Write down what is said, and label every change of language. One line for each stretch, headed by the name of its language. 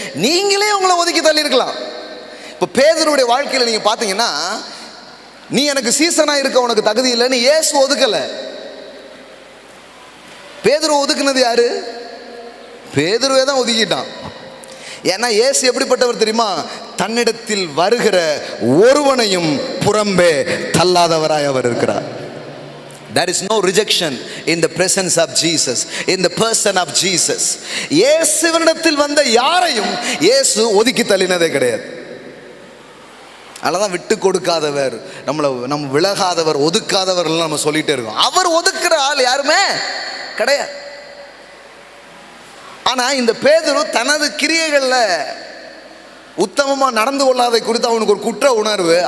Tamil: நீங்களே உங்களை ஒதுக்கி தள்ளி இருக்கலாம். இப்போ பேதுருடைய வாழ்க்கையில் நீங்க பாத்தீங்கன்னா, நீ எனக்கு சீசனா இருக்க உனக்கு தகுதி இல்லைன்னு இயேசு ஒதுக்கல. பேதுரு ஒதுக்குனது யாரு? பேதுருவே தான் ஒதுக்கிட்டான். ஏன்னா இயேசு எப்படிப்பட்டவர் தெரியுமா? தன்னிடத்தில் வருகிற ஒருவனையும் புறம்பே தள்ளாதவராய் அவர் இருக்கிறார்.
English: There is no rejection in the presence of Jesus, in the person of Jesus.
Tamil: இயேசுவினிடத்தில் வந்த யாரையும் இயேசு ஒதுக்கி தள்ளினதே கிடையாது. அதனால விட்டு கொடுக்காதவர், நம்ம விலகாதவர், ஒதுக்காதவர் நம்ம சொல்லிட்டே இருக்கோம். அவர் ஒதுக்குற ஆள் யாருமே கிடையாது. ஆனா இந்த பேதுரு தனது கிரியைகள்ல உத்தமமா நடந்து கொள்ளாதை குறித்து அவனுக்கு ஒரு குற்ற உணர்வு.